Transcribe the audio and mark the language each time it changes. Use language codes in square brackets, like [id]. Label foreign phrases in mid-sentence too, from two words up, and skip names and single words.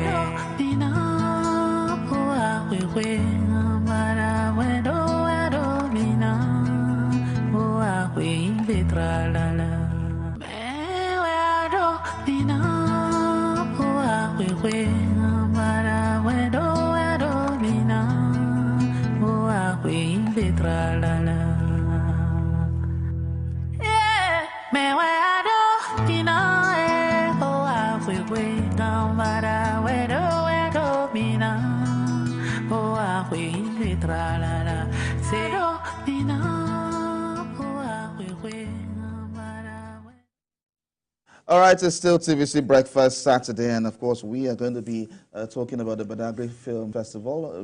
[en] Bina, boa, we mara, wedo, wedo, bina, boa, we betra la la. Me wedo, bina, boa, we mara, wedo, wedo, bina, boa, we betra la la. Yeah, me wedo, bina. All right, it's still TVC Breakfast Saturday, and of course, we are going to be talking about the Badagry Film Festival.